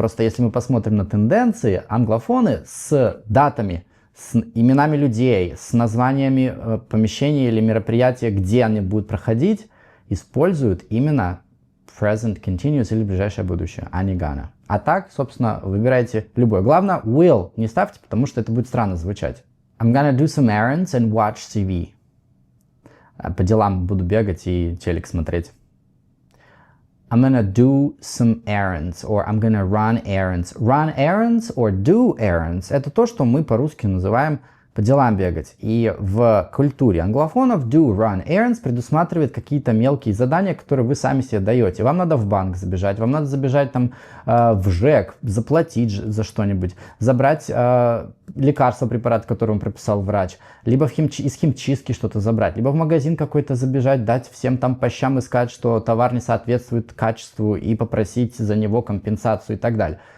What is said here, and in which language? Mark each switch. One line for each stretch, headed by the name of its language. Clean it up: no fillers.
Russian: Просто если мы посмотрим на тенденции, англофоны с датами, с именами людей, с названиями помещений или мероприятия, где они будут проходить, используют именно present continuous или ближайшее будущее, а не gonna. А так, собственно, выбирайте любое. Главное, will не ставьте, потому что это будет странно звучать.
English: I'm gonna do some errands and watch TV.
Russian: По делам буду бегать и телек смотреть.
English: I'm gonna do some errands or I'm gonna run errands. Run errands or do errands
Russian: – это то, что мы по-русски называем по делам бегать. И в культуре англофонов
English: do, run errands
Russian: предусматривает какие-то мелкие задания, которые вы сами себе даете. Вам надо в банк забежать, вам надо забежать там в ЖЭК, заплатить за что-нибудь, забрать лекарство, препарат, который вам прописал врач, либо из химчистки что-то забрать, либо в магазин какой-то забежать, дать всем там по щам и сказать, что товар не соответствует качеству и попросить за него компенсацию и так далее.